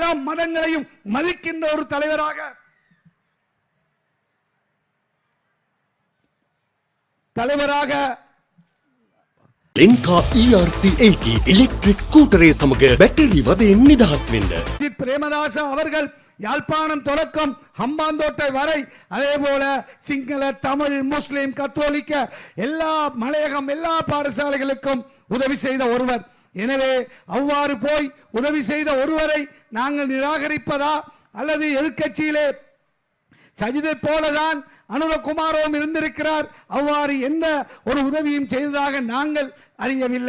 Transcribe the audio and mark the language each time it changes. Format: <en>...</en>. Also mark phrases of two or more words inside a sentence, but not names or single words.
<ta>மதங்களையும் மதிக்கின்ற ஒரு தலைவராக</ta> <si>ලෙන්කා ERC80 ඉලෙක්ට්‍රික් ස්කූටරේ සමග බැටරි වදයෙන් නිදහස් වෙන්න.</si> <ta>பிரேமதாச அவர்கள் யாழ்ப்பாணம் தொடக்கம் ஹம்பாந்தோட்டை வரை அதே போல சிங்கள தமிழ் முஸ்லிம் கத்தோலிக்க எல்லா மலையகம் எல்லா பாடசாலைகளுக்கும் உதவி செய்த ஒருவர். எனவே அவ்வாறு போய் உதவி செய்த ஒருவரை நாங்கள் நிராகரிப்பதா அல்லது எதிர்க்கட்சியிலே சஜிதை போலதான் அனுரகுமாரவும் இருந்திருக்கிறார், அவ்வாறு எந்த ஒரு உதவியும் செய்ததாக நாங்கள் அறியவில்லை.</ta>